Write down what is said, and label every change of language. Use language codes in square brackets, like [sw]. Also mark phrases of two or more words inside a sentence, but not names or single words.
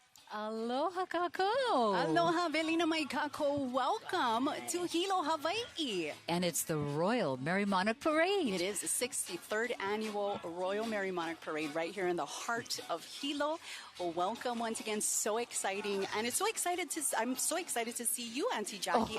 [haw] Aloha kako. Aloha, Velina mai kako. [en] Welcome to Hilo, Hawaii. And it's the Royal Merrie Monarch Parade. It is the 63rd annual Royal Merrie Monarch Parade right here in the heart of Hilo. Well, welcome once again. So exciting. And I'm so excited to see you, Auntie Jackie.